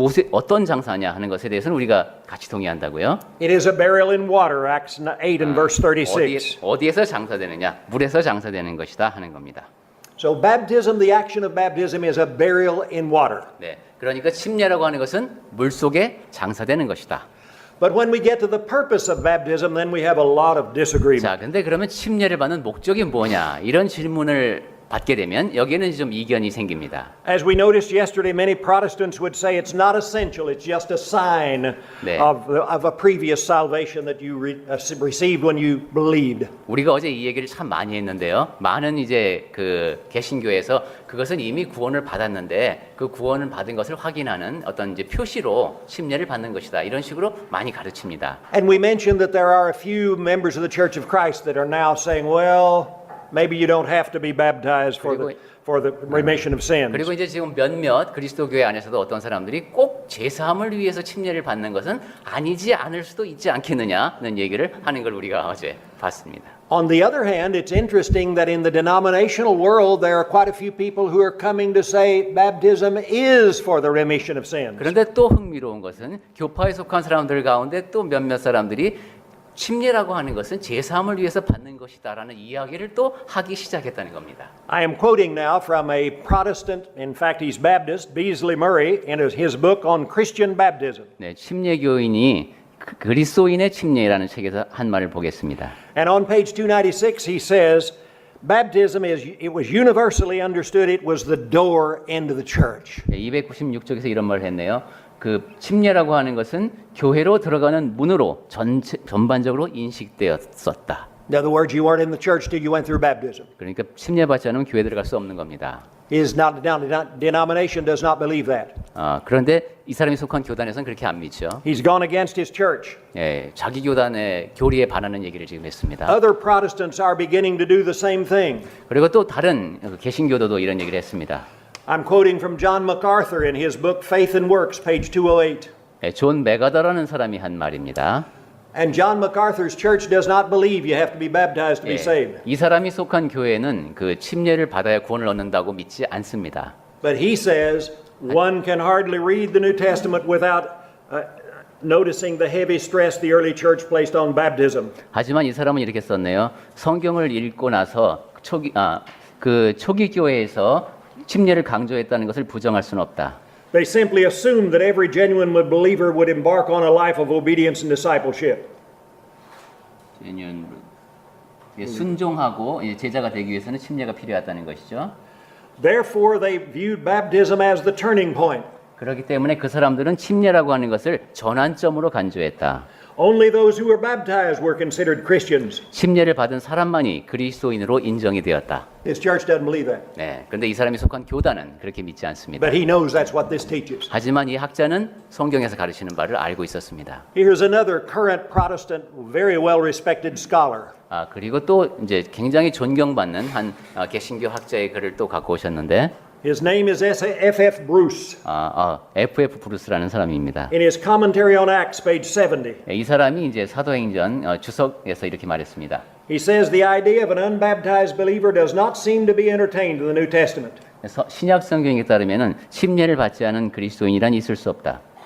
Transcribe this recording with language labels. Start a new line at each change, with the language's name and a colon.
Korean: 어떤 장사냐 하는 것에 대해서는 우리가 같이 동의한다고요.
English: It is a burial in water, Acts 8 and verse 36.
Korean: 어디에서 장사되느냐? 물에서 장사되는 것이다 하는 겁니다.
English: So baptism, the action of baptism is a burial in water.
Korean: 네, 그러니까 침례라고 하는 것은 물 속에 장사되는 것이다.
English: But when we get to the purpose of baptism, then we have a lot of disagreement.
Korean: 자, 근데 그러면 침례를 받는 목적이 뭐냐? 이런 질문을 받게 되면 여기에는 좀 이견이 생깁니다.
English: As we noticed yesterday, many Protestants would say it's not essential, it's just a sign
Korean: 네.
English: of a previous salvation that you received when you believed.
Korean: 우리가 어제 이 얘기를 참 많이 했는데요. 많은 이제 그 개신교에서 그것은 이미 구원을 받았는데 그 구원을 받은 것을 확인하는 어떤 이제 표시로 침례를 받는 것이다. 이런 식으로 많이 가르칩니다.
English: And we mentioned that there are a few members of the Church of Christ that are now saying, well, maybe you don't have to be baptized for the remission of sins.
Korean: 그리고 이제 지금 몇몇 그리스도 교회 안에서도 어떤 사람들이 꼭 제사함을 위해서 침례를 받는 것은 아니지 않을 수도 있지 않겠느냐는 얘기를 하는 걸 우리가 어제 봤습니다.
English: On the other hand, it's interesting that in the denominational world there are quite a few people who are coming to say baptism is for the remission of sins.
Korean: 그런데 또 흥미로운 것은 교파에 속한 사람들 가운데 또 몇몇 사람들이 침례라고 하는 것은 제사함을 위해서 받는 것이다라는 이야기를 또 하기 시작했다는 겁니다.
English: I am quoting now from a Protestant, in fact he's Baptist, Beasley Murray, in his book on Christian baptism.
Korean: 네, 침례교인이 그리스도인의 침례라는 책에서 한 말을 보겠습니다.
English: And on page 296 he says, baptism it was universally understood it was the door into the church.
Korean: 네, 296쪽에서 이런 말을 했네요. 그 침례라고 하는 것은 교회로 들어가는 문으로 전반적으로 인식되었었다.
English: In other words, you weren't in the church till you went through baptism.
Korean: 그러니까 침례 받지 않으면 교회 들어갈 수 없는 겁니다.
English: Denomination does not believe that.
Korean: 그런데 이 사람이 속한 교단에서는 그렇게 안 믿죠.
English: He's gone against his church.
Korean: 예, 자기 교단의 교리에 반하는 얘기를 지금 했습니다.
English: Other Protestants are beginning to do the same thing.
Korean: 그리고 또 다른 개신교도도 이런 얘기를 했습니다.
English: I'm quoting from John MacArthur in his book Faith and Works, page 208.
Korean: 예, 존 메가더라는 사람이 한 말입니다.
English: And John MacArthur's church does not believe you have to be baptized to be saved.
Korean: 이 사람이 속한 교회는 그 침례를 받아야 구원을 얻는다고 믿지 않습니다.
English: But he says one can hardly read the New Testament without noticing the heavy stress the early church placed on baptism.
Korean: 하지만 이 사람은 이렇게 썼네요. 성경을 읽고 나서 초기 교회에서 침례를 강조했다는 것을 부정할 수는 없다.
English: They simply assumed that every genuine believer would embark on a life of obedience and discipleship.
Korean: 순종하고 제자가 되기 위해서는 침례가 필요하다는 것이죠.
English: Therefore, they viewed baptism as the turning point.
Korean: 그렇기 때문에 그 사람들은 침례라고 하는 것을 전환점으로 간주했다.
English: Only those who were baptized were considered Christians.
Korean: 침례를 받은 사람만이 그리스도인으로 인정이 되었다.
English: His church doesn't believe that.
Korean: 네, 그런데 이 사람이 속한 교단은 그렇게 믿지 않습니다.
English: But he knows that's what this teaches.
Korean: 하지만 이 학자는 성경에서 가르치는 바를 알고 있었습니다.
English: Here's another current Protestant, very well respected scholar.
Korean: 그리고 또 이제 굉장히 존경받는 한 개신교 학자의 글을 또 갖고 오셨는데.
English: His name is S04 Bruce.
Korean: FF 브루스라는 사람입니다.
English: In his commentary on Acts, page 70.
Korean: 이 사람이 이제 사도행전 주석에서 이렇게 말했습니다.
English: He says the idea of an unbaptized believer does not seem to be entertained in the New Testament.
Korean: 신약 성경에 따르면은 침례를 받지 않은 그리스도인이란 있을 수 없다.